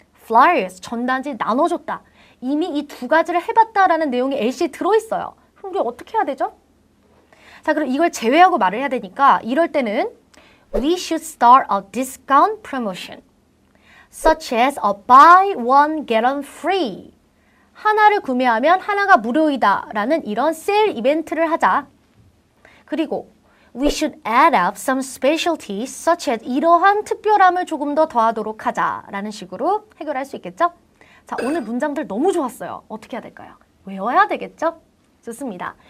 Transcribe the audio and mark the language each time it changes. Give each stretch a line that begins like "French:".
Korean: flyers 전단지 나눠줬다. 이미 이 두 가지를 해봤다라는 내용이 LC에 들어있어요. 그럼 우리 어떻게 해야 되죠? 자, 그럼 이걸 제외하고 말을 해야 되니까 이럴 때는
English: We should start a discount promotion such as a buy one get one free.
Korean: 하나를 구매하면 하나가 무료이다 라는 이런 세일 이벤트를 하자. 그리고
English: We should add up some specialties such as
Korean: 이러한 특별함을 조금 더 더하도록 하자 라는 식으로 해결할 수 있겠죠? 자, 오늘 문장들 너무 좋았어요. 어떻게 해야 될까요? 외워야 되겠죠? 좋습니다.